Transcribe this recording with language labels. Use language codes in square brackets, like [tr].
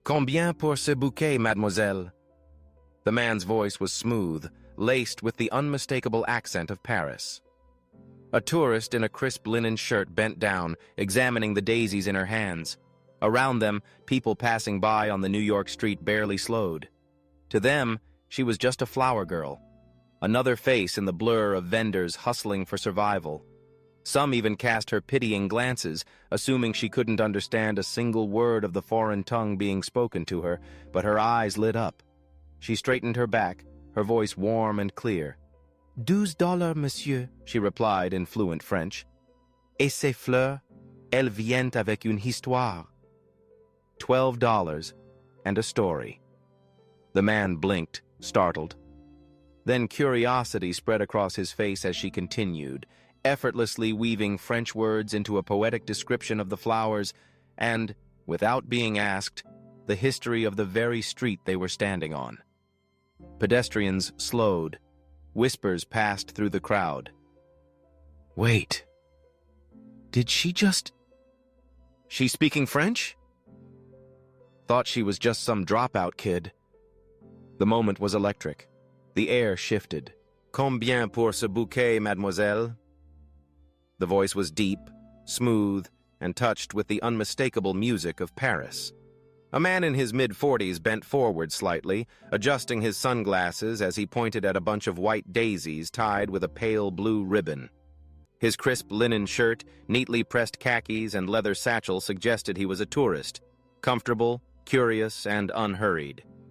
[fr] Combien pour ce bouquet, mademoiselle? [en] The man's voice was smooth, laced with the unmistakable accent of Paris. A tourist in a crisp linen shirt bent down, examining the daisies in her hands. Around them, people passing by on the New York street barely slowed. To them, she was just a flower girl, another face in the blur of vendors hustling for survival. Some even cast her pitying glances, assuming she couldn't understand a single word of the foreign tongue being spoken to her, but her eyes lit up. She straightened her back, her voice warm and clear. $12, monsieur, she replied in fluent French. [fr] Et ces fleurs, elles viennent avec une histoire. [en] $12 and a story. The man blinked, startled. Then curiosity spread across his face as she continued, effortlessly weaving French words into a poetic description of the flowers and, without being asked, the history of the very street they were standing on. Pedestrians slowed. Whispers passed through the crowd. Wait. Did she just... She speaking French? Thought she was just some dropout kid. The moment was electric. The air shifted. [fr] Combien pour ce bouquet, mademoiselle? [en] The voice was deep, smooth, and touched with the unmistakable music of Paris. A man in his mid-40s bent forward slightly, adjusting his sunglasses as he pointed at a bunch of white daisies tied with a pale blue ribbon. His crisp linen shirt, neatly pressed khakis, and leather satchel suggested he was a tourist, comfortable, curious, and unhurried.